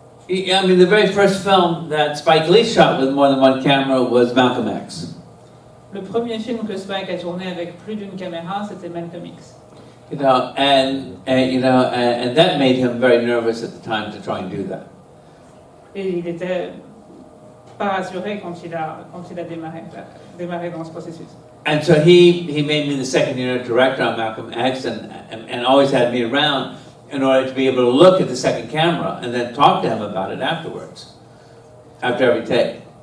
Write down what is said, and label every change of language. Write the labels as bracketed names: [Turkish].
[English] I mean, the very first film that Spike Lee shot with more than 1 camera was Malcolm X. [French] Le premier film que Spike a tourné avec plus d'une caméra, c'était Malcolm X. [English] You know, and that made him very nervous at the time to try and do that. [French] Et il était pas rassuré quand il a démarré dans ce processus. [English] And so he made me the second unit director on Malcolm X, and always had me around in order to be able to look at the second camera and then talk to him about it afterwards, after every take.